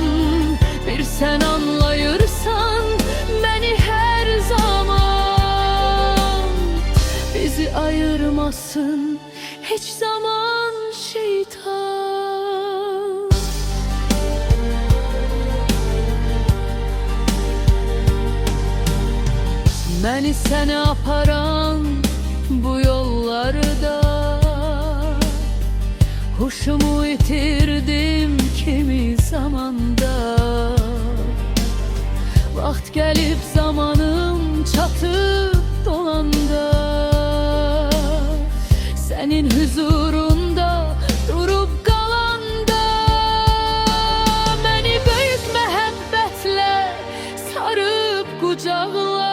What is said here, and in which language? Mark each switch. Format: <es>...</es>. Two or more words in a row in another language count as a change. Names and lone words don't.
<tr>Sen anlayırsan beni her zaman, bizi ayırmasın hiç zaman şeytan.</tr> <az>Beni sənə aparan bu yollarda huşumu itirdim kimi zamanda. Vaxt gəlib zamanım çatıb dolanda, sənin huzurunda durub qalanda, məni böyük məhəbbətlə sarıb qucaqla.</az>